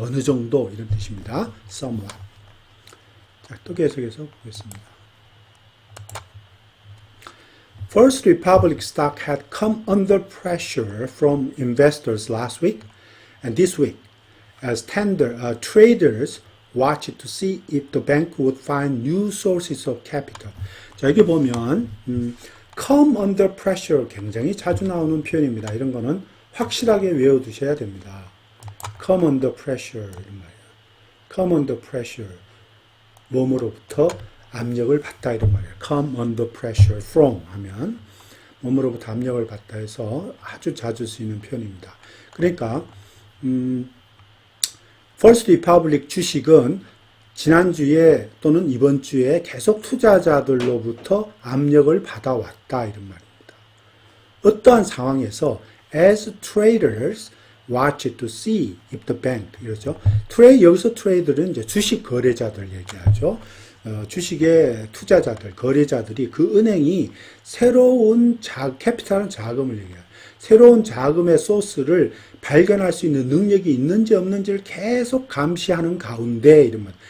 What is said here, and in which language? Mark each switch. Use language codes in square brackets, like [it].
[ko] 어느 정도 이런 뜻입니다. [en] somewhat. [ko] 자, 또 계속해서 보겠습니다. [en] First Republic stock had come under pressure from investors last week and this week as traders watched to see if the bank would find new sources of capital. [ko] 자, 여기 보면 [en] come under pressure [ko] 굉장히 자주 나오는 표현입니다. 이런 거는 확실하게 외워두셔야 됩니다. [en] come under pressure [ko] 이런 말이에요. [en] come under pressure [ko] 몸으로부터 압력을 받다 이런 말이에요. [en] come under pressure from [ko] 하면 몸으로부터 압력을 받다 해서 아주 자주 쓰이는 표현입니다. 그러니까 First Republic 주식은 지난주에 또는 이번 주에 계속 투자자들로부터 압력을 받아왔다 이런 말입니다. 어떠한 상황에서 [en] as traders watch to see if the bank [ko] 이러죠. 여기서 트레이더는 이제 주식 거래자들 얘기하죠. 주식의 투자자들, 거래자들이 그 은행이 새로운 캐피탈 자금을 얘기해요. 새로운 자금의 소스를 발견할 수 있는 능력이 있는지 없는지를 계속 감시하는 가운데 이런 말.